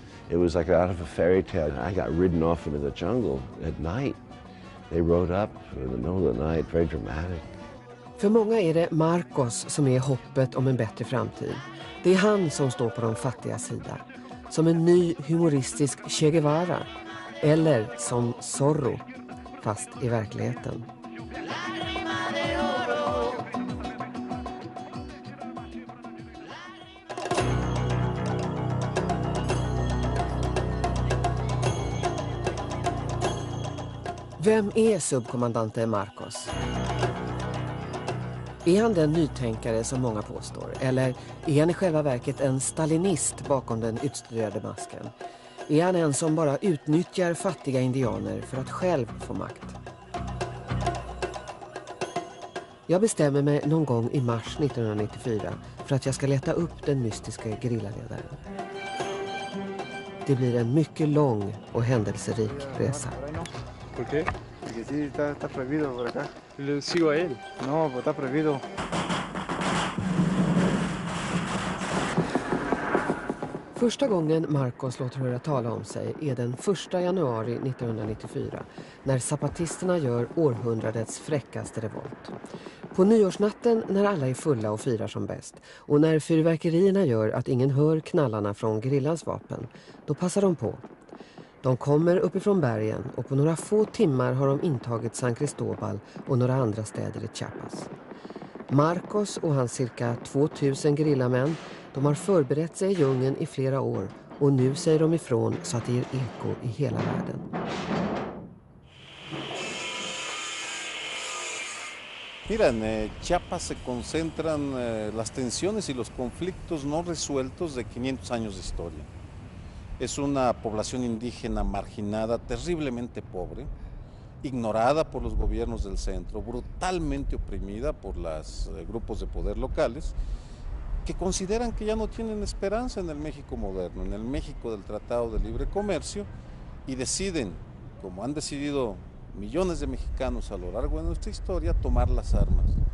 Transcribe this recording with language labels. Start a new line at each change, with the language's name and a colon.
English: It was like out of a fairy tale. I got ridden off into the jungle at night. They rode up in the middle of the night, very dramatic.
Swedish: För många är det Marcos som är hoppet om en bättre framtid. Det är han som står på de fattiga sida. Som en ny humoristisk Che Guevara. Eller som Zorro, fast i verkligheten. Vem är subkommandante Marcos? Är han den nytänkare som många påstår? Eller är han i själva verket en stalinist bakom den utstuderade masken? Är han en som bara utnyttjar fattiga indianer för att själv få makt? Jag bestämmer mig någon gång i mars 1994 för att jag ska leta upp den mystiska gerillaledaren. Det blir en mycket lång och händelserik resa.
Spanish: ¿Por qué? Porque sí, está prohibido por acá. ¿Le sigo a él? No, pues está prohibido.
Swedish: Första gången Marcos låter höra tala om sig är den 1 januari 1994 när zapatisterna gör århundradets fräckaste revolt. På nyårsnatten när alla är fulla och firar som bäst och när fyrverkerierna gör att ingen hör knallarna från gerillans vapen, då passar de på. De kommer uppifrån bergen och på några få timmar har de intagit San Cristóbal och några andra städer i Chiapas. Marcos och hans cirka 2000 gerillamän, de har förberett sig i djungeln i flera år och nu säger de ifrån så att det ger eko i hela världen.
Spanish: Mira, en Chiapas se concentran las tensiones y los conflictos no resueltos de 500 años de historia. Es una población indígena marginada, terriblemente pobre, ignorada por los gobiernos del centro, brutalmente oprimida por los grupos de poder locales, que consideran que ya no tienen esperanza en el México moderno, en el México del Tratado de Libre Comercio, y deciden, como han decidido millones de mexicanos a lo largo de nuestra historia, tomar las armas.